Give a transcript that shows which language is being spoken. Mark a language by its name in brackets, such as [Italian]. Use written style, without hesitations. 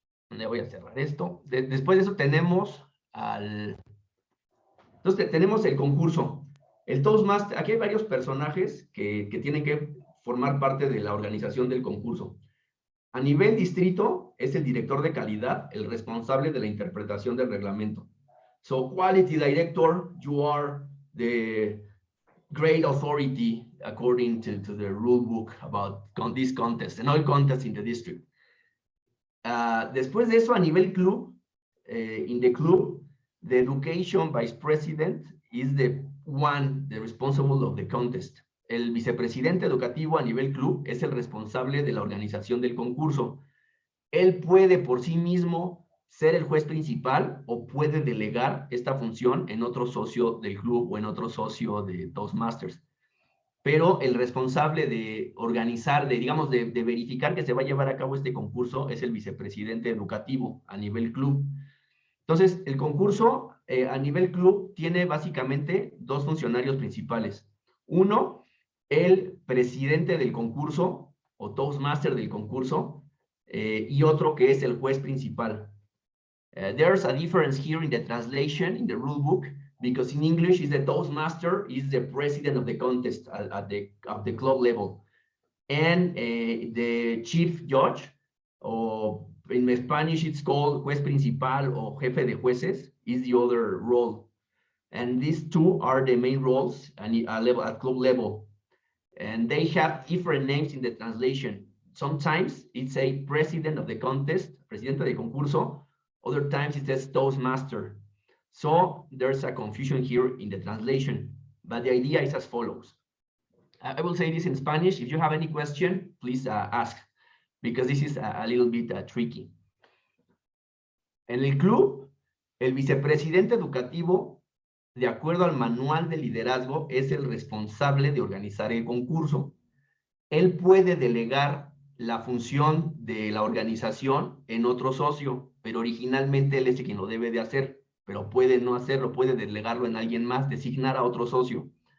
[Spanish] Le voy a cerrar esto. Después de eso tenemos entonces tenemos el concurso. El Toastmaster, aquí hay varios personajes que tienen que formar parte de la organización del concurso. A nivel distrito, es el director de calidad, el responsable de la interpretación del reglamento. [English] So, quality director, you are the great authority according to the rule book about this contest and all contests in the district. [Spanish] Después de eso, a nivel club, [English] in the club, the education vice president is the responsible of the contest. [Spanish] El vicepresidente educativo a nivel club es el responsable de la organización del concurso. Él puede por sí mismo ser el juez principal o puede delegar esta función en otro socio del club o en otro socio de Toastmasters. Pero el responsable de organizar, digamos, de verificar que se va a llevar a cabo este concurso es el vicepresidente educativo a nivel club. Entonces, el concurso a nivel club tiene básicamente 2 funcionarios principales. Uno, el presidente del concurso o Toastmaster del concurso, y otro que es el juez principal. [English] There's a difference here in the translation, in the rule book, because in English is the Toastmaster is the president of the contest at the club level. And the chief judge, or in Spanish it's called [Spanish] juez principal [English] or [Spanish] jefe de jueces, [English] is the other role. And these 2 are the main roles at club level. And they have different names in the translation. Sometimes it says president of the contest, [Spanish] presidente de concurso. [English] Other times it says Toastmaster. So there's a confusion here in the translation, but the idea is as follows. I will say this in Spanish. If you have any question, please ask, because this is a little bit tricky. [Spanish] En el club, el vicepresidente educativo, de acuerdo al manual de liderazgo, es el responsable de organizar el concurso. Él puede delegar la función de la organización en otro socio, pero originalmente él es quien lo debe de hacer, pero puede no hacerlo, puede delegarlo en alguien más, designar a otro socio.